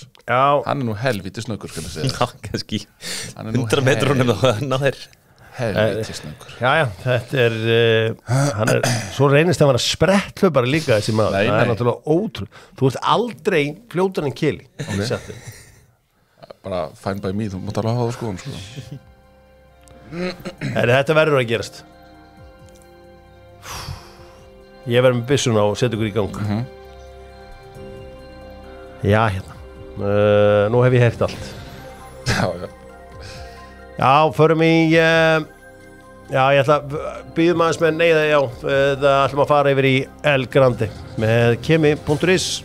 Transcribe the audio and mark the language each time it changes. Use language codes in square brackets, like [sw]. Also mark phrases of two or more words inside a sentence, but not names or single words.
[is] Hann er nú helvíti snöggur, skal ég segja. Já, kannski 100 metrunum þá ná þeir. Helvíti snöggur. Já, þetta hann svo reynist að vera spretthlaupari líka þessi maður. Það er náttúrulega ótrúlega. Þú ert aldrei fljótar en keli. Bara [en] fine by me, [is] þú mátt alveg hafa það skoðum, sko. Þetta verður að gerast. Ég verður með byssuna og setja ykkur í gang. Já, hérna. Nú hef ég heyrt allt. Já, förum í ég ætla að býðum aðeins með neyða, það ætlum að fara yfir í El Grande með kemi.is.